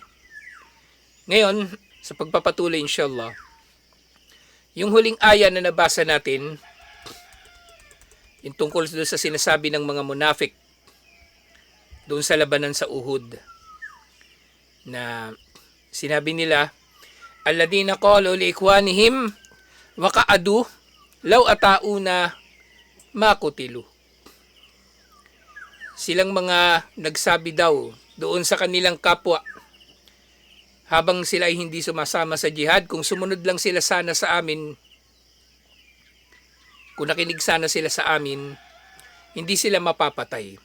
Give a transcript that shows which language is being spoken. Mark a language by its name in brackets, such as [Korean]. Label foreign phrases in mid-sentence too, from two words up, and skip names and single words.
[Filipino] Ngayon, sa pagpapatuloy inshallah, yung huling aya na nabasa natin, yung tungkol doon sa sinasabi ng mga munafik doon sa labanan sa Uhud, na sinabi nila, [Arabic] الذين قالوا لإخوانهم وقعدوا لو أطاعونا ما قتلوا. [Filipino] Silang mga nagsabi daw doon sa kanilang kapwa habang sila ay hindi sumasama sa jihad, kung sumunod lang sila sana sa amin, kung nakinig sana sila sa amin, hindi sila mapapatay.